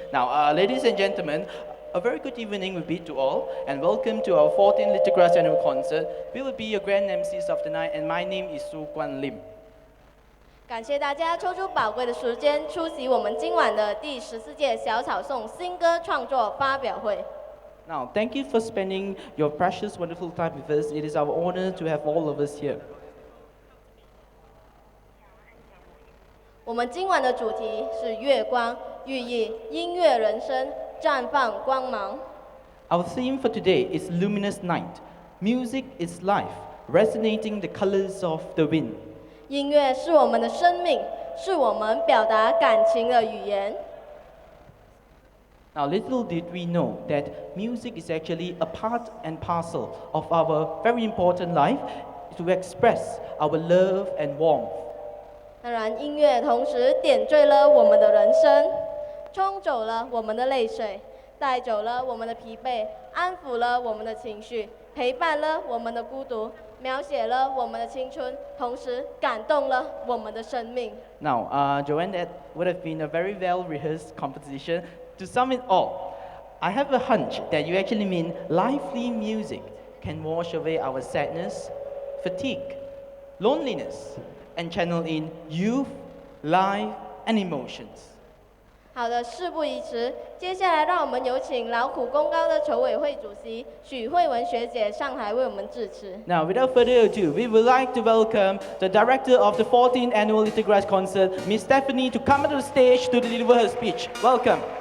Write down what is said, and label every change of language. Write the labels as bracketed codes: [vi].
[en] Now, ladies and gentlemen, a very good evening will be to all, and welcome to our 14th Little Grass Annual Concert. We will be your grand MCs of the night, and my name is Su Guan Lim. [zh] 感谢大家抽出宝贵的时间出席我们今晚的第14届小草颂新歌创作发表会。 [en] Now, thank you for spending your precious, wonderful time with us. It is our honor to have all of us here. [zh] 我们今晚的主题是月光，寓意音乐人生，绽放光芒。 [en] Our theme for today is Luminous Night. Music is life, resonating the colors of the wind. [zh] 音乐是我们的生命，是我们表达感情的语言。 [en] Now, little did we know that music is actually a part and parcel of our very important life to express our love and warmth. [zh] 当然，音乐同时点缀了我们的人生，冲走了我们的泪水，带走了我们的疲惫，安抚了我们的情绪，陪伴了我们的孤独，描写了我们的青春，同时感动了我们的生命。 [en] Now, Joanne, that would have been a very well-rehearsed composition. To sum it all, I have a hunch that you actually mean lively music can wash away our sadness, fatigue, loneliness, and channel in youth, life, and emotions. [zh] 好的，事不宜迟，接下来让我们有请劳苦功高的筹委会主席许慧文学姐上台为我们致辞。 [en] Now, without further ado, we would like to welcome the director of the 14th Annual Little Grass Concert, Miss Stephanie, to come to the stage to deliver her speech. Welcome.